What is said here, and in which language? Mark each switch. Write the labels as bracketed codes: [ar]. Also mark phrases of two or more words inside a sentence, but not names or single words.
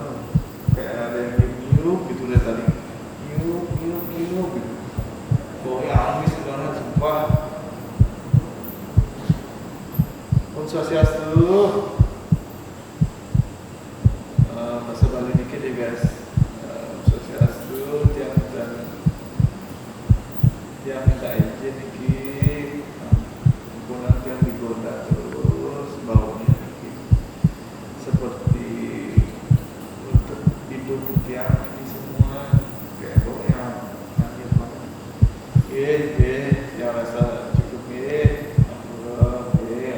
[id] Kayak ada yang nyiup gitu dari tadi, nyiup gitu. Baunya amis banget, sumpah. [ban] Om Swastiastu. [id] Bahasa Bali dikit ya guys. [ban] Om Swastiastu, [id] tiang minta izin dikit. Ampunan tiang digoda terus, baunya dikit. Seperti untuk hidup tiang ini semua kayak baunya anjir banget. Yang rasa cukup